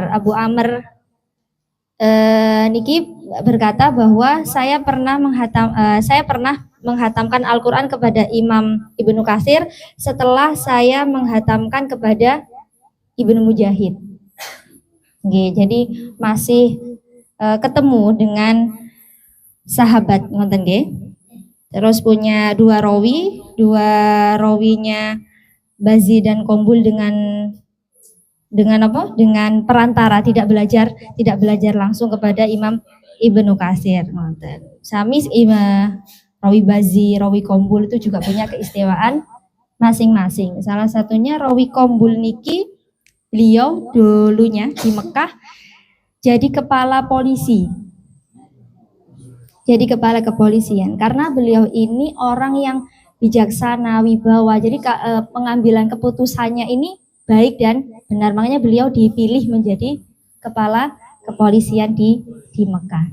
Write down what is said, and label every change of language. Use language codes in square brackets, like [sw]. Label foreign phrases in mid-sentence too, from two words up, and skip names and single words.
[id] Abu Amr niki berkata bahwa saya pernah menghatamkan Al-Qur'an kepada Imam Ibnu Katsir setelah saya menghatamkan kepada Ibnu Mujahid. Jadi masih ketemu dengan sahabat [jv] ngoten nggih. [id] Terus punya dua rawinya Bazi dan Qombul dengan apa? Dengan perantara, tidak belajar langsung kepada Imam Ibnu Katsir. Sami rawi Bazi, rawi Qombul itu juga punya keistimewaan masing-masing. Salah satunya rawi Qombul niki beliau dulunya di Mekah jadi kepala polisi. Jadi kepala kepolisian karena beliau ini orang yang bijaksana, wibawa. Jadi pengambilan keputusannya ini baik dan benar, makanya beliau dipilih menjadi kepala kepolisian di Mekah.